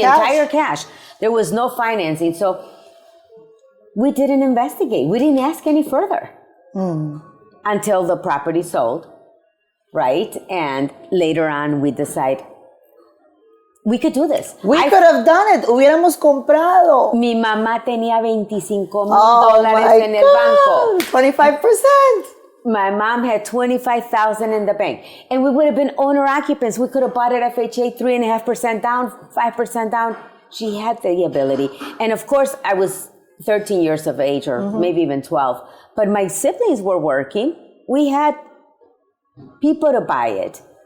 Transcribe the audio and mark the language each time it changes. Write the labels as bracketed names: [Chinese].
[English] entire cash. There was no financing. So we didn't investigate. We didn't ask any further until the property sold, right? And later on, we decide, we could do this. We could have done it. [Spanish] Hubiéramos comprado. Mi mamá tenía $25,000 en el banco. 25%. [English] My mom had $25,000 in the bank. And we would have been owner occupants. We could have bought it FHA 3.5% down, 5% down. She had the ability. And of course, I was 13 years of age, or maybe even 12. But my siblings were working. We had people to buy it.